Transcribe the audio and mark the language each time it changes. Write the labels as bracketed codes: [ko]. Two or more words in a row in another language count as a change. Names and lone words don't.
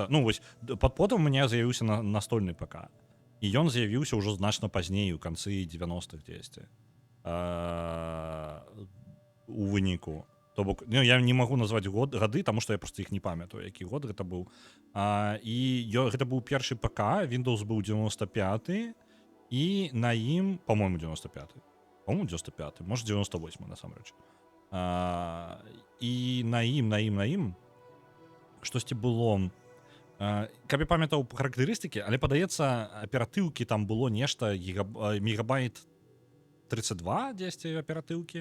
[be] Ну, вось, потым у мяне з'явіўся настольны ПК. І ён з'явіўся ўжо значна пазней, у канцы 90-х дзесьці. У выніку. То бок, ну, я не магу назваць гады, таму што я просто іх не памятаю, які год гэта быў. Гэта быў першы ПК, Windows быў 95, і на ім, [ru] по-моему, 95. По-моему, 95, может, 98, [be] насамрэч. І на ім штосьці было... Каб я памятаў характарыстыкі, але, падаецца, аператыўкі там было нешта, мегабайт 32 дзесьці аператыўкі.